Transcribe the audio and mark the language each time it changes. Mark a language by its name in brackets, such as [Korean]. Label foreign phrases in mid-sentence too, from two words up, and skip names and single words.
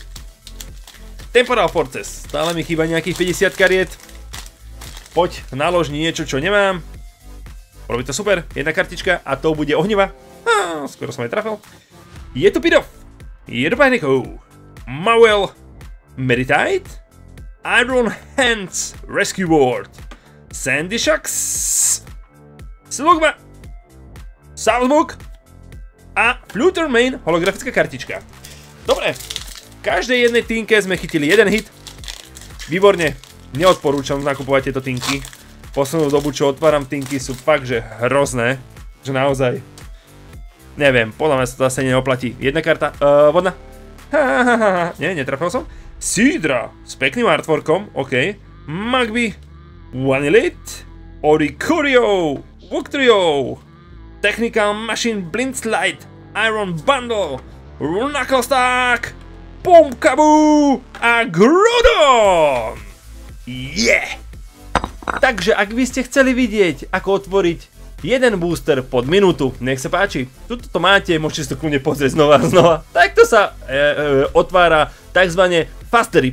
[Slovak] Temporal Forces, stále mi chýba nejakých 50 kariet. Poď, nalož niečo, čo nemám. Robí to super, jedna kartička a to bude Ohniva. Skoro som aj trafil. Je tu Pidov, je tu Panico, Mauel, Meditite, Iron Hands, Rescue Board, Sandy Shucks, Slugma, Salzburg a Flutter Main holografická kartička. Dobre, v každej jednej tínke sme chytili jeden hit. Výborne, neodporúčam nakupovať tieto tínky. Poslednú dobu, čo otváram tínky, sú fakt, že hrozné. Že naozaj, neviem, podľa mňa sa to zase neoplatí. Jedna karta, vodná. Nie, netrafil som. Sidra s pekným artworkom, OK. Magby, One Elite, Oricorio, Wuktrio, Technical Machine Blind Slide, Iron Bundle, Knucklestack, Pumpkaboo a Groudon! Yeah! Takže ak by ste chceli vidieť, ako otvoriť jeden booster pod minútu, nech sa páči. Tuto to máte, môžete si to kľudne pozrieť znova a znova. Takto sa otvára takzvané [English] Fast Rip.